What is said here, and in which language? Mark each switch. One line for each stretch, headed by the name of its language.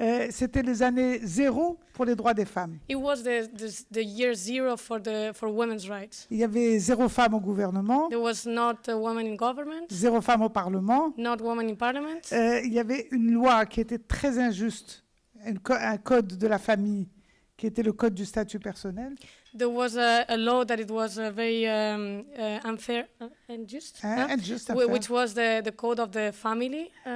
French: c'était les années zéro pour les droits des femmes.
English: it was the year zero for women's rights.
French: Il y avait 0 femme au gouvernement,
English: There was not a woman in government,
French: 0 femme au Parlement.
English: not woman in parliament.
French: Il y avait une loi qui était très injuste, un code de la famille qui était le code du statut personnel.
English: There was a law that it was very unfair and just,
French: Injuste,
English: which was the code of the family.